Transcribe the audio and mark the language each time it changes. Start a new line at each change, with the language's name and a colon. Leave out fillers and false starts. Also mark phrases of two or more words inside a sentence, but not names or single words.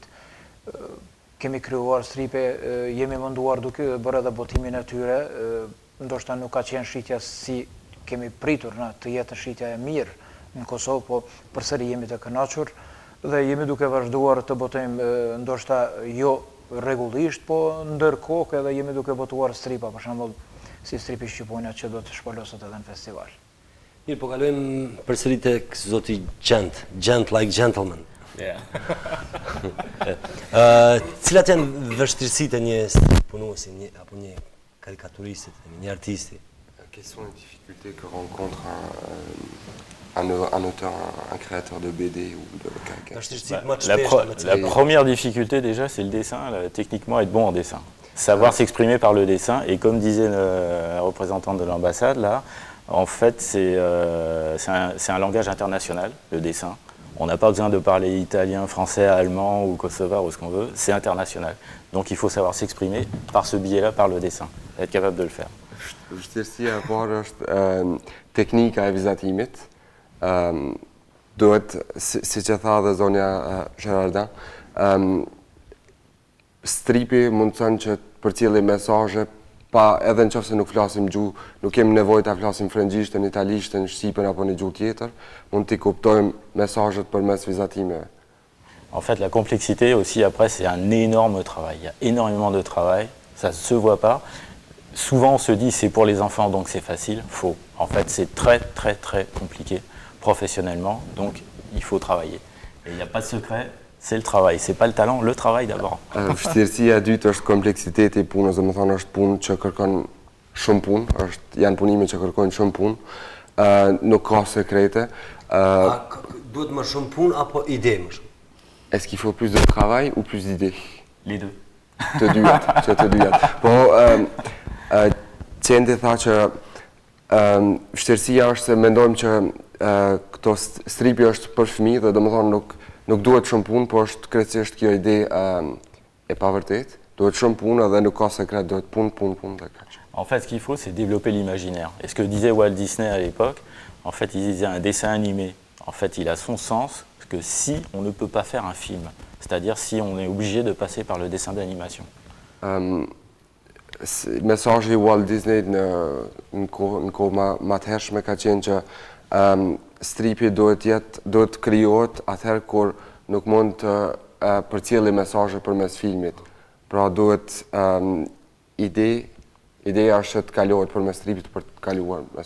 Albanian: Kemi krijuar stripe, jemi munduar duke bërë edhe botimin e tyre, ndoshta nuk ka qenë shitja si kemi pritur na të jetë shitja e mirë në Kosovë, po përsëri jemi të kënaqur dhe jemi duke vazhduar të botojmë ndoshta jo rregullisht, po ndërkohë edhe jemi duke botuar stripa, për shembull si stripi Shqiponja që do të shpaloset edhe në festival. Mirë, po kalojmë përsëri tek zoti Gent
English: like gentleman. Yeah.
Albanian: Cilat janë vështirësitë e një punuesi, apo një karikaturistit, një artisti?
French: Quelles sont les difficultés que rencontre un auteur, un créateur de BD ou de caricature? La première difficulté déjà, c'est le dessin, techniquement être bon en dessin. Savoir s'exprimer par le dessin, et comme disait la représentante de l'ambassade, là, en fait, c'est un langage international, le dessin. On n'a pas besoin de parler italien, français, allemand ou kosovar ou ce qu'on veut, c'est international. Donc il faut savoir s'exprimer par ce biais-là, par le dessin, être capable de le faire.
Albanian: Vështirësia e parë është teknika e vizatimit. Duhet, si që tha dhe zonja Gerardin, stripi mundëson që të përcjelli mesazhe pa edhe nëse nuk flasim gjuhë, nuk kemi nevojë ta flasim frëngjishtën, italishtën, shqipen apo një gjuhë tjetër, mund t'i kuptojmë mesazhet përmes vizatimeve.
French: En fait, la complexité aussi, après, c'est un énorme travail. Il y a énormément de travail, ça ne se voit pas. Souvent, on se dit c'est pour les enfants, donc c'est facile. Faux. En fait, c'est très, très, très compliqué professionnellement, donc il faut travailler. Et il n'y a pas de secret, C'est le travail, c'est pas le talent, le travail d'abord.
Albanian: Vështirësia e dytë është kompleksiteti i punës, domethënë është punë që kërkon shumë punë, janë punime që kërkojnë shumë punë, nuk ka sekrete. Duhet më shumë punë apo ide më shumë?
French: Est-ce qu'il faut plus de travail ou plus d'idées? Les deux.
Albanian: Të dyjat, që të dyjat. Po, Qendi tha që vështirësia është se mendojmë që këto stripi është për fëmijë dhe domethënë nuk duhet shumë punë, po është krejtësisht kjo ide e pavërtet. Duhet shumë punë dhe nuk ka sekret, duhet punë dhe kaq.
French: En fait, ce qu'il faut, c'est développer l'imaginaire. Et ce que disait Walt Disney à l'époque, en fait, il disait un dessin animé. En fait, il a son sens que si on ne peut pas faire un film, c'est-à-dire si on est obligé de passer par le dessin d'animation.
Albanian: Mesazhi i Walt Disney në kohë më të hershme ka qenë që stripi duhet krijohet atëherë kur nuk mund të përcjellë mesazhe përmes filmit. Pra duhet ideja është të kalohet përmes stripit për të kaluar mesazhin.